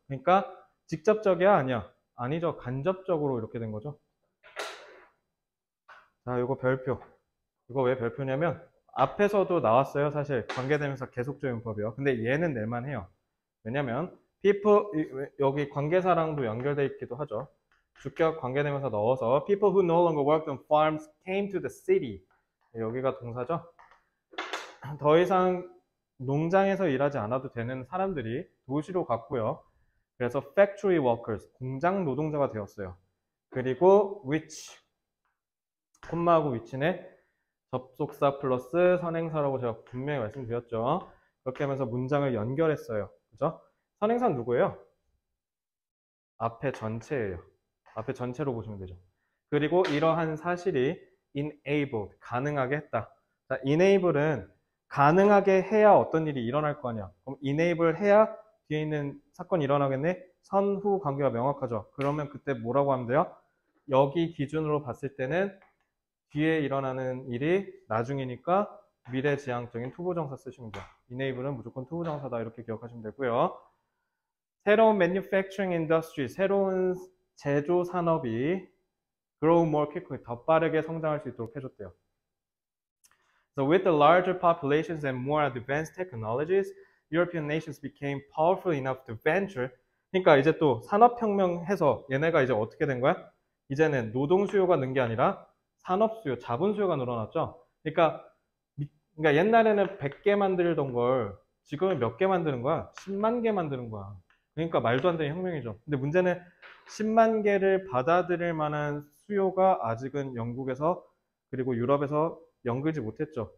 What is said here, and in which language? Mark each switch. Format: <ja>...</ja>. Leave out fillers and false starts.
<ko>그러니까 직접적이야, 아니야? 아니죠. 간접적으로 이렇게 된 거죠. 자, 이거 별표. 이거 왜 별표냐면 앞에서도 나왔어요. 사실 관계대명사 계속조용법이요. 근데 얘는 낼만 해요. 왜냐면 people, 여기 관계사랑도 연결되어 있기도 하죠. 주격 관계대명사 넣어서</ko> <en>people who no longer worked on farms came to the city.</en> <ko>여기가 동사죠. 더 이상 농장에서 일하지 않아도 되는 사람들이 도시로 갔고요. 그래서 factory workers, 공장 노동자가 되었어요. 그리고 which, 콤마하고 which는 접속사 플러스 선행사라고 제가 분명히 말씀드렸죠. 그렇게 하면서 문장을 연결했어요. 그죠? 선행사는 누구예요? 앞에 전체예요. 앞에 전체로 보시면 되죠. 그리고 이러한 사실이 enabled, 가능하게 했다. 자, enable은 가능하게 해야 어떤 일이 일어날 거 아니야. 그럼 enable 해야 뒤에 있는 사건이 일어나겠네? 선후 관계가 명확하죠. 그러면 그때 뭐라고 하면 돼요? 여기 기준으로 봤을 때는 뒤에 일어나는 일이 나중이니까 미래지향적인 투부정사 쓰시면 돼요. enable은 무조건 투부정사다 이렇게 기억하시면 되고요. 새로운</ko> <en>manufacturing industry,</en> <ko>새로운 제조 산업이</ko> <en>grow more quickly,</en> <ko>더 빠르게 성장할 수 있도록 해줬대요.</ko> <en>So with the larger populations and more advanced technologies, European nations became powerful enough to venture.</en> <ko>그러니까 이제 또 산업혁명 해서 얘네가 이제 어떻게 된 거야? 이제는 노동 수요가 는 게 아니라 산업 수요, 자본 수요가 늘어났죠. 그러니까 옛날에는 100개 만들던 걸 지금은 몇 개 만드는 거야? 10만 개 만드는 거야. 그러니까 말도 안 되는 혁명이죠. 근데 문제는 10만 개를 받아들일 만한 수요가 아직은 영국에서 그리고 유럽에서 연결지 못했죠.</ko>